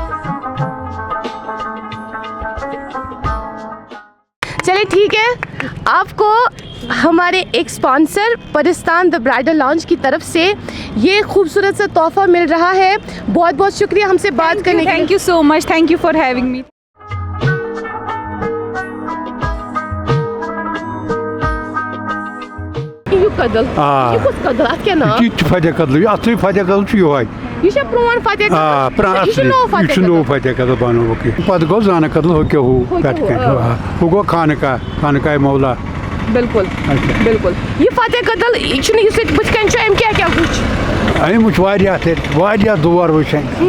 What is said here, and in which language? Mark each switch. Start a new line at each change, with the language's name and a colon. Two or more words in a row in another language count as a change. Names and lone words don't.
Hindi: चलिए ठीक है, आपको हमारे एक स्पॉन्सर परिस्तान द ब्राइडल लॉन्ज की तरफ से ये खूबसूरत सा तोहफा मिल रहा है. बहुत बहुत शुक्रिया हमसे बात करने के लिए.
English: Thank you so much. Thank you for having me.
Kashmiri: कदल. ये कुछ कदल at क्या नाम? ये फतेह कदल. असली फतेह कदल چھُ یہوے. ये چھا پرون فتح کدل؟ آ پران یہ چھُ نوٚو فتح یہ چھُ کدل؟ نوٚو فتح کدل بنووُکھ یہِ. پتہٕ گوٚو زانہ کدل ہُہ کیٛاہ ہُہ پٮ۪ٹھٕ کَنہِ. ہُہ گوٚو خانقاہ مولا. بالکل بالکل. یہ فتح کدل یہ چھُنہٕ یُس ییٚتہِ بٕتھِ کَنہِ چھُ أمۍ کیٛاہ کیٛاہ وٕچھ؟ أمۍ وٕچھ واریاہ دور وٕچھ أمۍ.